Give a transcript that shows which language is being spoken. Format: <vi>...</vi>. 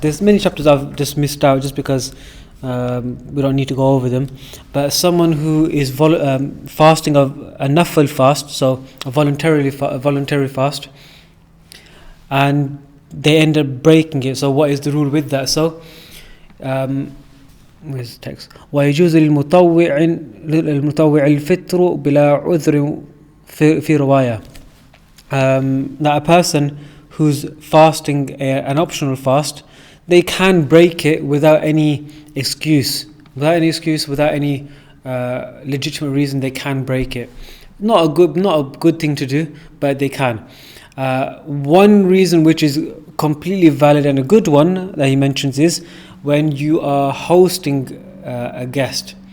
<en>There's many chapters I've just missed out just because we don't need to go over them. But someone who is fasting of a nafil fast, so a voluntary fast, and they end up breaking it. So what is the rule with that? So where's the text?</en> <ar>ويجوز للمطوع الفطر بلا عذر في رواية.</ar> <en>That a person who's fasting an optional fast, they can break it without any excuse, without any legitimate reason. They can break it. Not a good thing to do, but they can. One reason which is completely valid and a good one that he mentions is when you are hosting a guest.</en>